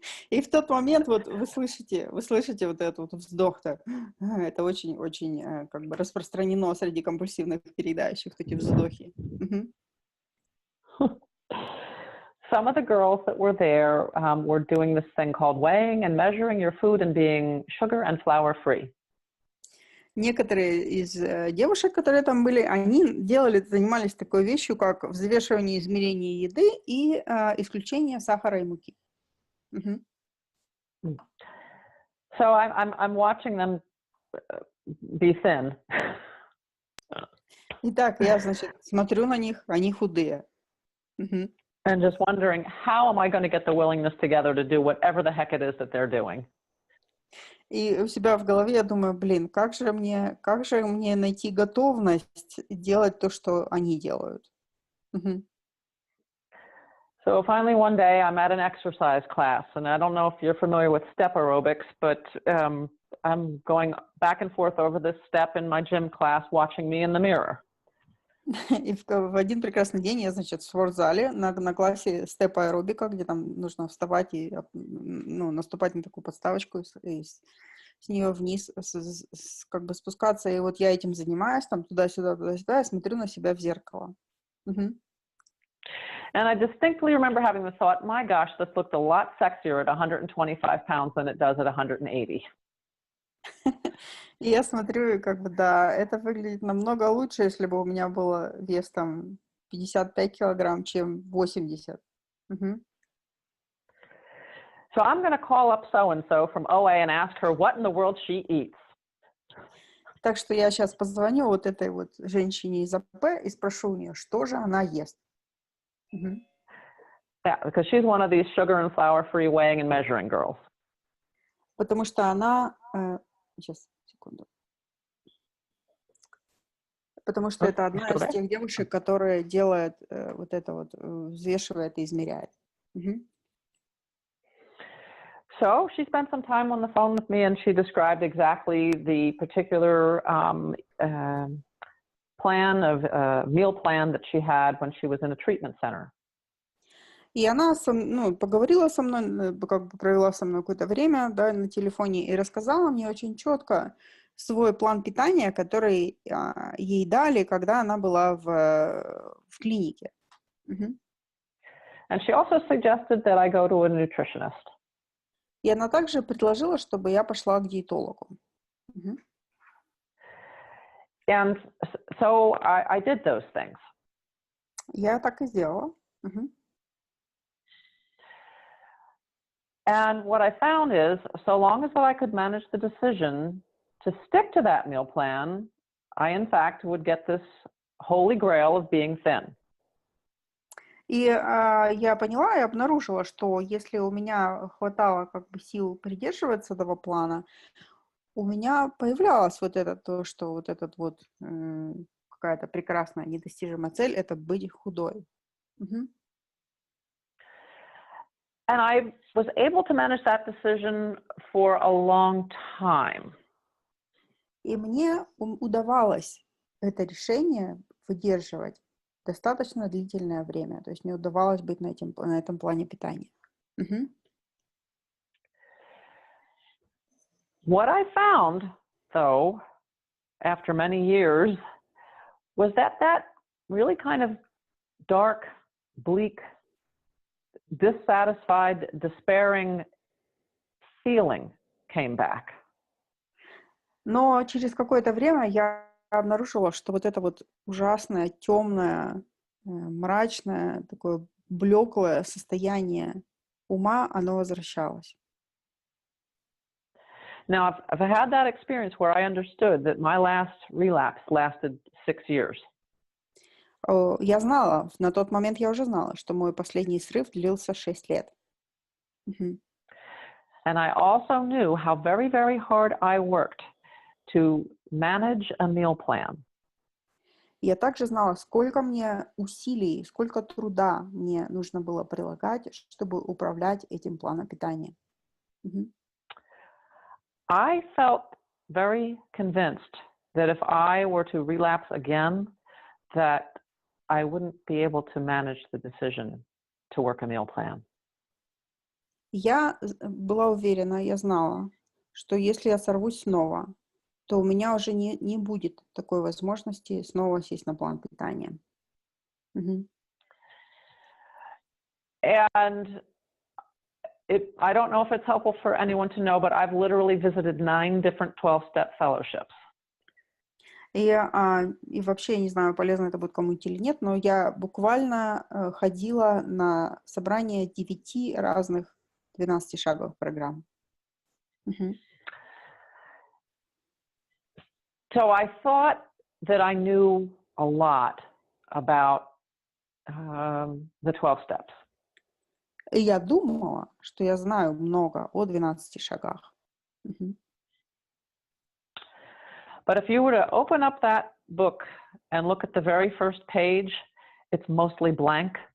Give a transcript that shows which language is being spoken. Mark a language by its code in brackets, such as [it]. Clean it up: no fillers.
[ru] И в тот момент вот вы слышите вот этот вот вздох-то. Это очень-очень как бы распространено среди компульсивных переедающих, эти вздохи. Мгм. [en] Some of the girls that were there were doing this thing called weighing and measuring your food and being sugar and flour free. [ru] Некоторые из девушек, которые там были, они занимались такой вещью, как взвешивание и измерение еды и исключение сахара и муки. Мгм. [en] So I'm watching them be thin. [ru] Итак, я, значит, смотрю на них, они худые. Мгм. [en] And just wondering, how am I going to get the willingness together to do whatever the heck it is that they're doing? [ru] И у себя в голове я думаю, блин, как же мне найти готовность делать то, что они делают? Мгм. [en] So finally one day I'm at an exercise class, and I don't know if you're familiar with step aerobics, but I'm going back and forth over this step in my gym class, watching me in the mirror. [ru] И в один прекрасный день я, значит, в спортзале на классе степ-аэробика, где там нужно вставать и наступать на такую подставочку и с нее вниз как бы спускаться. И вот я этим занимаюсь, там туда-сюда, я смотрю на себя в зеркало. Мгм. [en] And I distinctly remember having the thought, my gosh, this looked a lot sexier at 125 pounds than it does at 180. [ru] И я смотрю, и как бы, да, это выглядит намного лучше, если бы у меня было вес там 55 килограмм, чем 80. Мгм. [en] So I'm going to call up so-and-so from OA and ask her what in the world she eats. [ru] Так что я сейчас позвоню вот этой вот женщине из АП и спрошу у нее, что же она ест. Мгм. [en] Yeah, because she's one of these sugar and flour-free weighing and measuring girls. [ru] Потому что она... сейчас, секунду. Потому что это одна из тех девушек, которая делает вот это вот, взвешивает и измеряет. Мгм. [en] So she spent some time on the phone with me, and she described exactly the particular meal plan that she had when she was in a treatment center. [ru] И она поговорила со мной, как бы провела со мной какое-то время, да, на телефоне и рассказала мне очень четко свой план питания, который ей дали, когда она была в клинике. Мгм. [en] And she also suggested that I go to a nutritionist. [ru] И она также предложила, чтобы я пошла к диетологу. Мгм. [en] And so I did those things. [ru] Я так и сделала. Мгм. [en] And what I found is, so long as I could manage the decision to stick to that meal plan, I, in fact, would get this holy grail of being thin. [ru] И я поняла и обнаружила, что если у меня хватало как бы сил придерживаться этого плана, у меня появлялось вот это то, что вот этот вот какая-то прекрасная недостижимая цель — это быть худой. Мгм. [en] And I was able to manage that decision for a long time. [ru] И мне удавалось это решение выдерживать достаточно длительное время. То есть мне удавалось быть на этом плане питания. Мгм. [en] What I found, though, after many years, was that really kind of dark, bleak, dissatisfied, despairing feeling came back. [ru] Но через какое-то время я обнаружила, что вот это вот ужасное, темное, мрачное, такое блеклое состояние ума, оно возвращалось. [en] Now, I've had that experience where I understood that my last relapse lasted 6 years. [ru] Я знала, на тот момент я уже знала, что мой последний срыв длился 6 лет. Мгм. [en] And I also knew how very, very hard I worked to manage a meal plan. [ru] Я также знала, сколько мне усилий, сколько труда мне нужно было прилагать, чтобы управлять этим планом питания. Мгм. [en] I felt very convinced that if I were to relapse again, that I wouldn't be able to manage the decision to work a meal plan. [ru] Я была уверена, я знала, что если я сорвусь снова, то у меня уже не будет такой возможности снова сесть на план питания. Мгм. [en] And I don't know if it's helpful for anyone to know, but I've literally visited 9 different 12-step fellowships. [ru] И вообще, я не знаю, полезно это будет кому-нибудь или нет, но я буквально ходила на собрание 9 разных 12-шаговых программ. Мгм. [en] So I thought that I knew a lot about the 12 steps. [ru] И я думала, что я знаю много о 12 шагах. Мгм. [en] But if you were to open up that book and look at the very first page, it's mostly blank.